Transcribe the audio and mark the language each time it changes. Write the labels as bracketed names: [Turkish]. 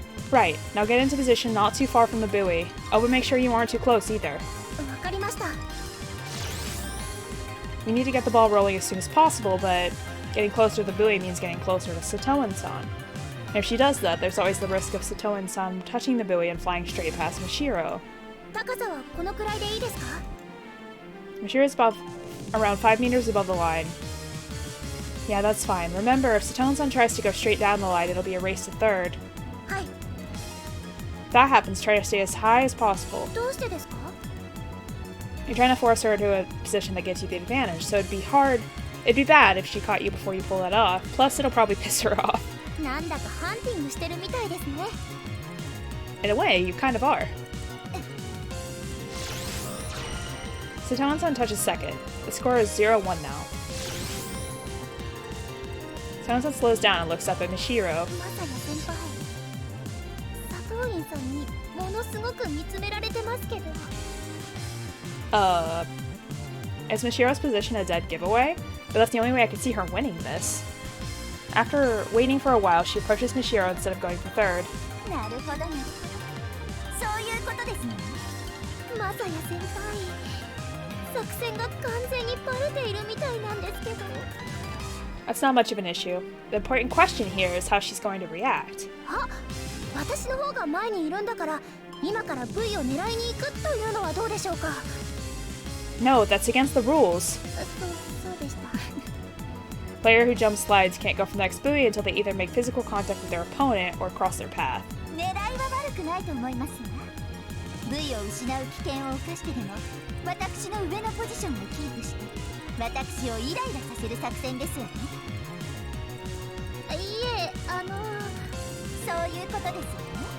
[English] Right, now get into position not too far from the buoy. Oh, but make sure you aren't too close either. [Japanese] わかりました。 [English] We need to get the ball rolling as soon as possible, but getting closer to the buoy means getting closer to Satoan-san. And if she does that, there's always the risk of Satoan-san touching the buoy and flying straight past Mashiro. [Japanese] 高さはこのくらいでいいですか? [English] Mashiro's around 5 meters above the line. Yeah, that's fine. Remember, if Satoan-san tries to go straight down the line, it'll be a race to third. [Japanese] はい。 [English] If that happens, try to stay as high as possible. [Japanese] どうしてですか? [English] You're trying to force her to a position that gives you the advantage, so it'd be bad if she caught you before you pull that off. Plus, it'll probably piss her off. [Japanese] なんだかハンティングしてるみたいですね。 [English] In a way, you kind of are. Satoan-san touches second. The score is 0-1 now. Satoan-san slows down and looks up at Mashiro. [Japanese] まさや先輩。佐藤院さんにものすごく見つめられてますけど。 [English] Is Mashiro's position a dead giveaway? But that's the only way I could see her winning this. After waiting for a while, she approaches Mashiro instead of going for third. [Japanese] なるほどなるほど。そういうことですね。まさや先輩。作戦が完全にバレているみたいなんですけど。 [English] That's not much of an issue. The important question here is how she's going to react. [Japanese] あ、私の方が前にいるんだから、今から V を狙いに行くというのはどうでしょうか? [English] No, that's against the rules. [Japanese] そうでした。 [English] Player who jumps slides can't go for the next buoy until they either make physical contact with their opponent or cross their path. [Japanese] 狙いは悪くないと思いますが、V を失う危険を冒してでも、私の上のポジションをキープして、私をイライラさせる作戦ですよね。いえ、そういうことですよね。